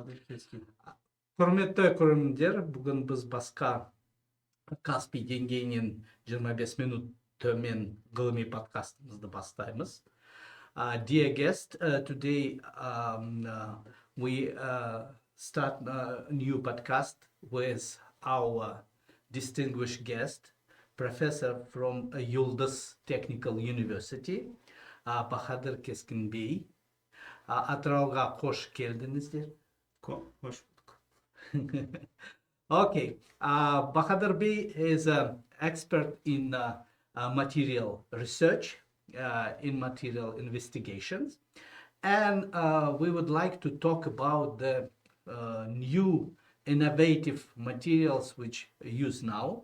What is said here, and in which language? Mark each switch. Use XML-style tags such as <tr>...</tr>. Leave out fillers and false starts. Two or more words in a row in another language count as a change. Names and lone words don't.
<kk>Bahadir, Keskin. Құрметті көрермендер, бүгін біз басқа Каспий деңгейінен 25 минут төмен ғылыми подкастымызды бастаймыз.</kk> <en>Dear guest, today we start a new podcast with our distinguished guest, professor from Yildiz Technical University, Bahadir Keskin Bey.</en> <kk>Атырауға қош келдіңіздер.</kk> <tr>Hoş bulduk.</tr> <en>Okay, Bahadir Bey is an expert in material research, in material investigations, and we would like to talk about the new innovative materials which use now.</en>